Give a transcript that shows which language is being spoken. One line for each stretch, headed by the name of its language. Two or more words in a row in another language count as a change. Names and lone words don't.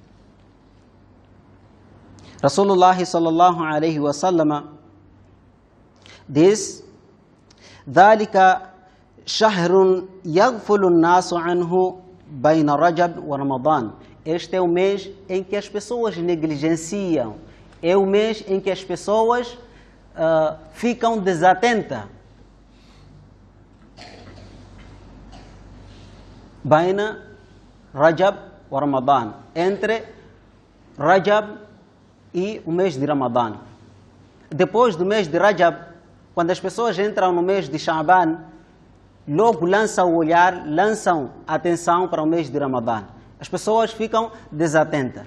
Arabic: رسول الله صلى الله عليه وسلم diz: "ذلك شهر يغفل الناس عنه بين رجب ورمضان."
Portuguese: Este é o mês em que as pessoas negligenciam, é o mês em que as pessoas ficam desatentas.
Arabic: بين رجب ورمضان,
Portuguese: entre Rajab e o mês de Ramadã. Depois do mês de Rajab, quando as pessoas entram no mês de Sha'ban, logo lançam o olhar, lançam a atenção para o mês de Ramadã. As pessoas ficam desatentas.